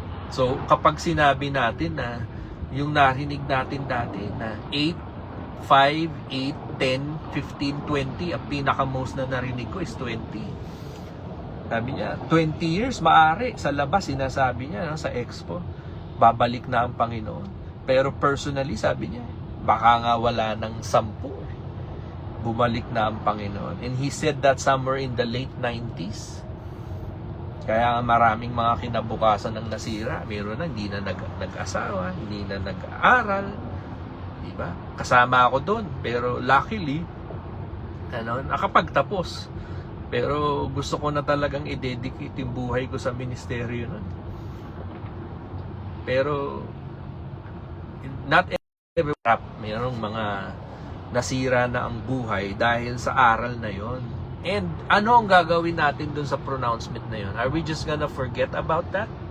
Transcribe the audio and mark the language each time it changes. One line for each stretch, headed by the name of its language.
Filipino: So, kapag sinabi natin na yung narinig natin dati na 8, 5, 8, 10, 15, 20, ang pinaka-most na narinig ko is 20. Sabi niya, 20 years, maaari. Sa labas, sinasabi niya sa expo, babalik na ang Panginoon. Pero personally, sabi niya, baka nga wala ng 10. Bumalik na ang Panginoon.
English: And he said that somewhere in the late 90s.
Filipino: Kaya maraming mga kinabukasan ng nasira. Meron na hindi na nag-asawa, hindi na nag-aaral. Diba? Kasama ako doon. Pero luckily, nakapagtapos. Pero gusto ko na talagang i-dedicate yung buhay ko sa ministeryo nun. Pero, not every mayroong mga nasira na ang buhay dahil sa aral na yon. And ano ang gagawin natin dun sa pronouncement na yun?
English: Are we just gonna forget about that?